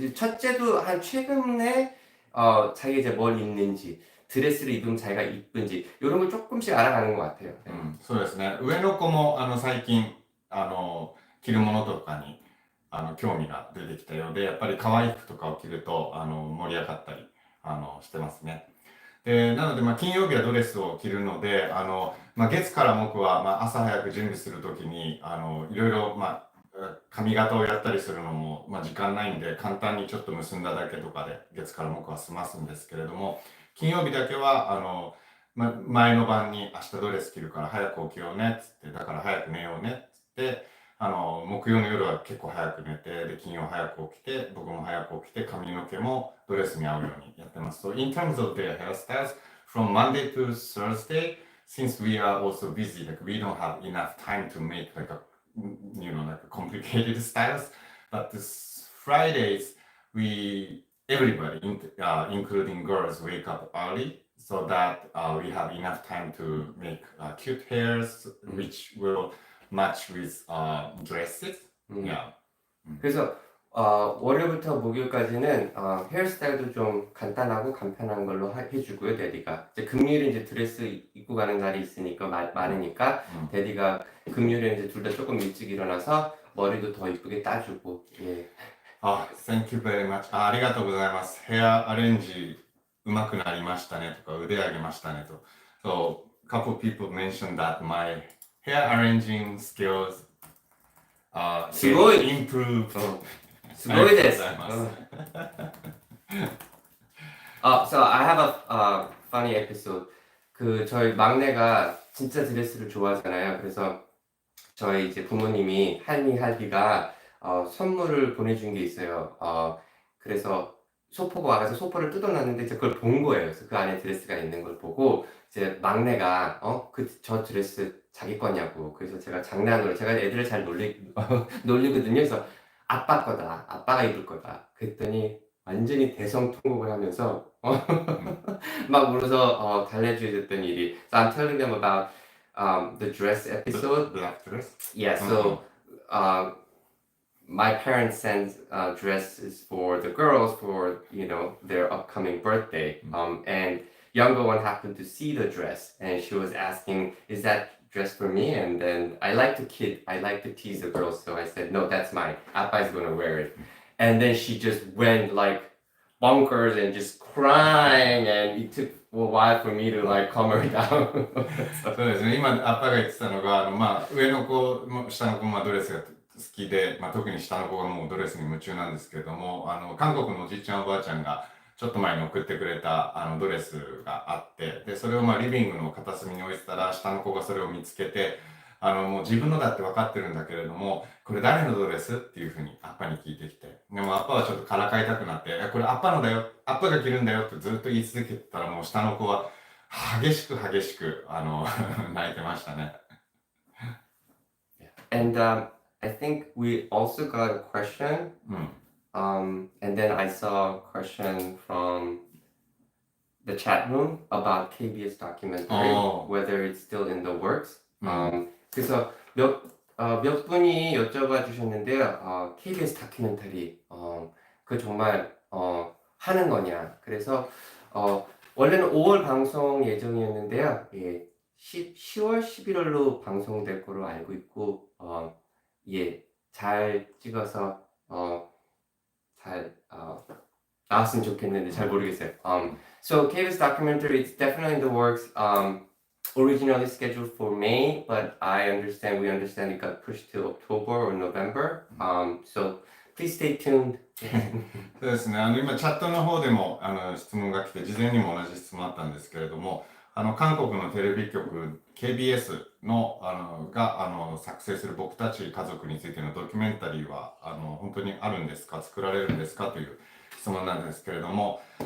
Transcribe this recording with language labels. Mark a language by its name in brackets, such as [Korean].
[Korean] 첫째도 한 최근에 자기 이제 뭘 입는지 드레스를 입으면 자기가 이쁜지 이런 걸 조금씩 알아가는 것 같아요. [Japanese] そうですね。上の子も最近着るものとかに興味が出てきたようで、やっぱり可愛い服とかを着ると盛り上がったりしてますね。でなので、金曜日はドレスを着るので、月から木は、朝早く準備するときにいろいろ、髪型をやったりするのも、時間ないんで簡単にちょっと結んだだけとかで月から木は済ますんですけれども、金曜日だけは前の晩に明日ドレス着るから早く起きようねっつって、だから早く寝ようねっつって木曜の夜は結構早く寝て、で金曜早く起きて、僕も早く起きて、髪の毛もドレスに合うようにやってます。 [English] So in terms of their hairstyles, from Monday to Thursday, since we are also busy, like we don't have enough time to make like a complicated styles. But this Fridays, everybody, including girls, wake up early so that we have enough time to make cute hairs, which will match with dresses. Yeah. [Korean] 그래서 월요일부터 목요일까지는 헤어스타일도 좀 간단하고 간편한 걸로 해주고요, 데디가. 이제 금요일에 이제 드레스 입고 가는 날이 있으니까 많으니까 데디가 금요일에 이제 둘 다 조금 일찍 일어나서 머리도 더 이쁘게 따주고. 예. [English] Thank you very much. [Japanese] ありがとうございます。ヘアアレンジ上手くなりましたねとか腕上げましたねと。 [English] So couple people mentioned that my hair arranging skills improved. [Japanese] すごいです。 [English] So I have a funny episode. [Korean] 저희 막내가 진짜 드레스를 좋아하잖아요. 그래서 저희 이제 부모님이 할비가 선물을 보내준 게 있어요. 그래서 소포가 와서 소포를 뜯어놨는데 이제 그걸 본 거예요. 그래서 그 안에 드레스가 있는 걸 보고 이제 막내가 저 드레스 자기 거냐고. 그래서 제가 장난으로 제가 애들을 잘 놀리거든요. 그래서 아빠 거다. 아빠가 입을 거다. 그랬더니 완전히 대성통곡을 하면서 막 울어서 달래주셨던 일이. [English] So I'm telling them about the dress episode. Black dress? Yeah, so my parents sent dresses for the girls for their upcoming birthday. And younger one happened to see the dress and she was asking, is that dress for me? And then I like to tease the girls, so I said, no, that's mine. Appa is gonna wear it. And then she just went like bonkers and just crying, and it took a while for me to like calm her down. [Japanese] そうですね。今アッパが言ってたのが上の子も下の子もドレスが好きで、特に下の子がもうドレスに夢中なんですけれども、韓国のおじいちゃんおばあちゃんがちょっと前に送ってくれたドレスがあって、でそれをリビングの片隅に置いてたら、下の子がそれを見つけて、もう自分のだって分かってるんだけれども、これ誰のドレスっていうふうにアッパに聞いてきて、でもアッパはちょっとからかいたくなって、これアッパのだよ、アッパが着るんだよってずっと言い続けてたら、もう下の子は激しく泣いてましたね。 [English] And I think we also got a question And then I saw a question from the chat room about KBS documentary, Oh. whether it's still in the works. 음. [Korean] 그래서 몇 분이 여쭤봐 주셨는데요. KBS 다큐멘터리, 그 정말 하는 거냐. 그래서 원래는 5월 방송 예정이었는데요. 예, 10월, 11월로 방송될 거로 알고 있고, 예, 잘 찍어서 잘 나왔으면 좋겠는데 잘 모르겠어요. [English] So KBS documentary, it's definitely in the works. Originally scheduled for May, but we understand it got pushed to October or November. So please stay tuned. [Japanese] そうですね。今チャットの方でも質問が来て、事前にも同じ質問あったんですけれども、韓国のテレビ局 KBS のが作成する僕たち家族についてのドキュメンタリーは本当にあるんですか、作られるんですかという質問なんですけれども、